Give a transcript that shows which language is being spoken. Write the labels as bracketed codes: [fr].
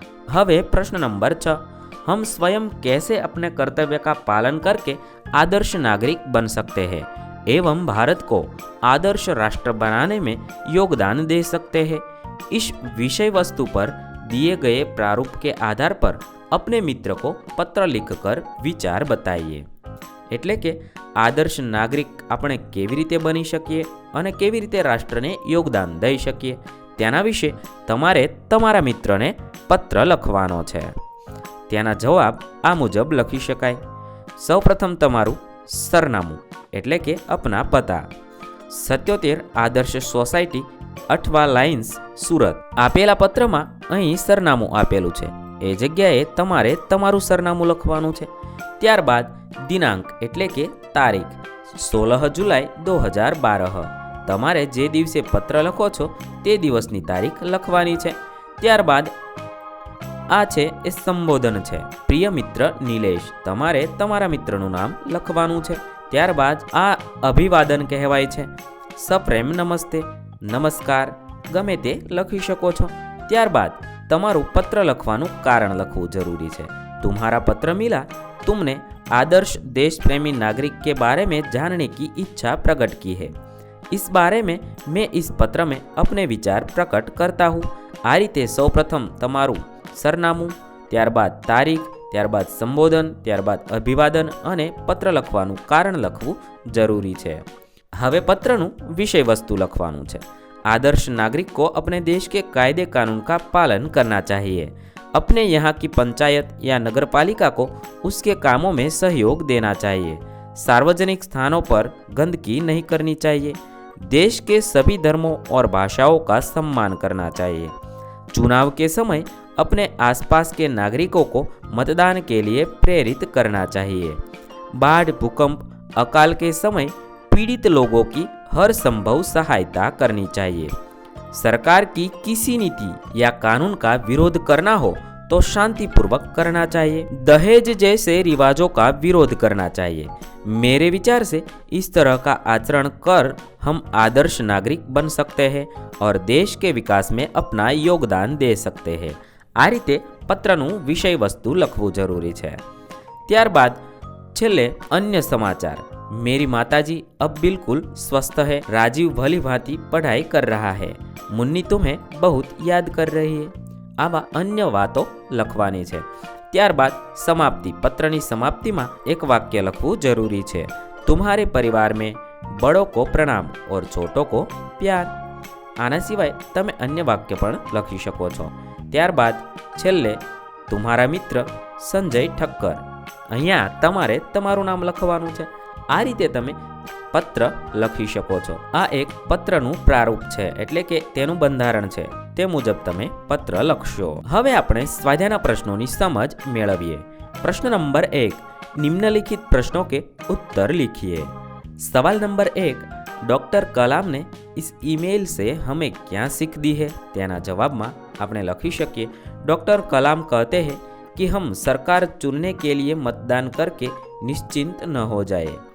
[hi] हवे प्रश्न नंबर 6, हम स्वयं कैसे अपने कर्तव्य का पालन करके आदर्श नागरिक बन सकते हैं एवं भारत को आदर्श राष्ट्र बनाने में योगदान दे सकते हैं? इस विषय वस्तु पर दिए गए प्रारूप के आधार पर अपने मित्र को पत्र लिखकर विचार बताइए। [gu] એટલે કે આદર્શ નાગરિક આપણે કેવી રીતે બની શકીએ અને કેવી રીતે રાષ્ટ્રને યોગદાન દઈ શકીએ તેના વિશે તમારે તમારા મિત્રને પત્ર લખવાનો છે। તેના જવાબ આ મુજબ લખી શકાય। સૌપ્રથમ તમારું સરનામું એટલે કે अपना પતા, 77 આદર્શ સોસાયટી, અઠવા લાઇન્સ, સુરત। આપેલા પત્રમાં અહીં સરનામું આપેલું છે, એ જગ્યાએ તમારે તમારું સરનામું લખવાનું છે। ત્યારબાદ દિનાંક એટલે કે તારીખ 16 જુલાઈ 2012, તમારે જે દિવસે પત્ર લખો છો તે દિવસની તારીખ લખવાની છે। ત્યારબાદ આ છે એ સંબોધન છે, પ્રિય મિત્ર નિલેશ, તમારે તમારા મિત્રનું નામ લખવાનું છે। ત્યારબાદ આ અભિવાદન કહેવાય છે, સપ્રેમ નમસ્તે, નમસ્કાર, ગમે તે લખી શકો છો। ત્યારબાદ તમારું પત્ર લખવાનું કારણ લખવું જરૂરી છે। [hi] तुम्हारा पत्र मिला, तुमने आदर्श देश प्रेमी नागरिक के बारे में जानने की इच्छा प्रकट की है। इस बारे में मैं इस पत्र में अपने विचार प्रकट करता हूँ। [gu] आ रीते सौप्रथम तमारू सरनामું, ત્યારબાદ તારીખ, ત્યારબાદ સંબોધન, ત્યારબાદ અભિવાદન અને પત્ર લખવાનું કારણ લખવું જરૂરી છે। હવે પત્રનું વિષય વસ્તુ લખવાનું છે। [hi] आदर्श नागरिक को अपने देश के कायदे कानून का पालन करना चाहिए। अपने यहाँ की पंचायत या नगरपालिका को उसके कामों में सहयोग देना चाहिए। सार्वजनिक स्थानों पर गंदगी नहीं करनी चाहिए। देश के सभी धर्मों और भाषाओं का सम्मान करना चाहिए। चुनाव के समय अपने आसपास के नागरिकों को मतदान के लिए प्रेरित करना चाहिए। बाढ़, भूकंप, अकाल के समय पीड़ित लोगों की हर संभव सहायता करनी चाहिए। सरकार की किसी नीति या कानून का विरोध करना हो तो शांतिपूर्वक करना चाहिए। दहेज जैसे रिवाजों का विरोध करना चाहिए। मेरे विचार से इस तरह का आचरण कर हम आदर्श नागरिक बन सकते हैं और देश के विकास में अपना योगदान दे सकते हैं। [gu] आ रीते पत्रનું વિષય વસ્તુ લખવું જરૂરી છે। ત્યારબાદ છેલ્લે [hi] अन्य समाचार। मेरी माताजी अब बिल्कुल स्वस्थ है। राजीव भली भांति पढ़ाई कर रहा है। मुन्नी तुम्हें बहुत याद कर रही है। [gu] आवा अन्य वातो लखवानी छे। ત્યારબાદ समाप्ति। [hi] पत्रनी समाप्ति में एक वाक्य लखવું जरूरी है। तुम्हारे परिवार में बड़ों को प्रणाम और छोटों को प्यार। [gu] आना सिवाय तमे अन्य वाक्य पण लखी शको छो। ત્યારબાદ છેલ્લે [hi] तुम्हारा मित्र संजय ठक्कर। [gu] અહીંયા તમારે તમારું નામ લખવાનું છે। આ રીતે તમે પત્ર લખી શકો છો। આ એક પત્રનું પ્રારૂપ છે, એટલે કે તેનું બંધારણ છે, તે મુજબ તમે પત્ર લખશો। હવે આપણે સ્વાધ્યાયના પ્રશ્નોની સમજ મેળવીએ। [hi] प्रश्न नंबर 1, निम्नलिखित प्रश्नों के उत्तर लिखिए। सवाल नंबर 1, डॉक्टर कलाम ने इस ईमेल से हमें क्या सीख दी है? [gu] તેના જવાબમાં આપણે લખી શકીએ, [hi] डॉक्टर कलाम कहते हैं कि हम सरकार चुनने के लिए मतदान करके निश्चिंत न हो जाए।